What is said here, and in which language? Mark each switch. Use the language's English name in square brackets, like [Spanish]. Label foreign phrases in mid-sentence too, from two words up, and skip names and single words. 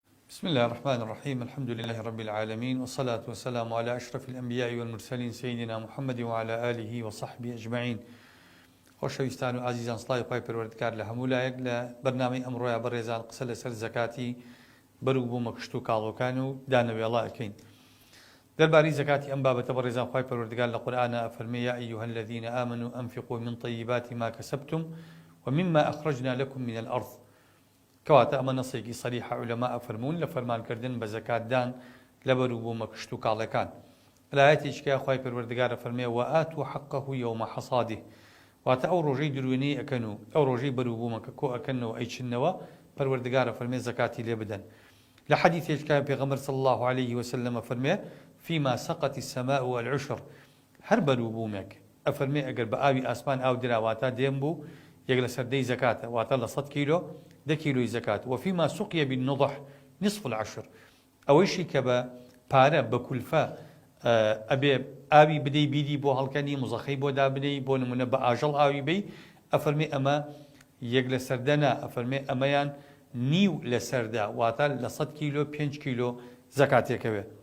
[Arabic] بسم الله الرحمن الرحيم الحمد لله رب العالمين والصلاة والسلام على أشرف الأنبياء والمرسلين سيدنا محمد وعلى آله وصحبه أجمعين. [Central Kurdish] خۆشەویستان و عزیزان سڵاوی خوای پەروەردگار لە هەموو لایەک لە بەرنامەی ئەمڕۆیە بەڕێزان قسە لەسەر زەکاتی بەروو بوومە کشت و کاڵۆکان و دانەوێڵا ئەکەین. دەربارەی زەکاتی ئەم بابەتە بەڕێزان خوای پەروەردگار لە قورئانە ئەفەرمێ [Arabic] یا ئەیها الذین آمنوا أنفقوا من طیبات ما كسبتم ومما أخرجنا لكم من الأرض. [Central Kurdish] کەواتە ئەمە نەسێکی سەریح عولەما ئەفەرموون لە فەرمانکردن بە زەکاتدان لە بەروو بوومە کشت و کاڵەکان. لە ئایەتێکیشکە خوای پەروەردگار ئەفەرمێ [Arabic] وآتوا حقه يوم حصاده. [Central Kurdish] واتە ئەو ڕۆژەی دروێنەی ئەکەن و ئەو ڕۆژەی بەروو بوومەکە کۆ ئەکەنەوە ئەیچنەوە پەروەردگارە فەرمێ زەکاتی لێ بدەن. لە حەدیثێکە پێغەمبەر [Arabic] صلی الله عليه وسلم [Central Kurdish] ئەفەرمێ [Arabic] فيما سقط السماء والعشر. [Central Kurdish] هەر بەروو بوومێک ئەفەرمێ ئەگەر بە ئاوی ئاسمان ئاو دراواتە دێم بوو یەک لە سەردەی زەکاتە واتە لە 100 کیلۆ 10 کیلۆی زەکات. [Arabic] وفيما سقي بالنضح نصف العشر. [Central Kurdish] ئەوەیشی کە بە پارە بە کولفە ئەبێ ئاوی بدەی بیری بۆ هەڵکەنی مزەخەی بۆ دابنەی بۆ نمونە بە ئاژەڵ ئاوی بی ئەفەرمێ ئەمە یەک لە سەردەنا ئەفەرمێ ئەمەیان نیو لە سەردا واتە لە 100 کیلۆ 5 کیلۆ زەکاتێکەوێ.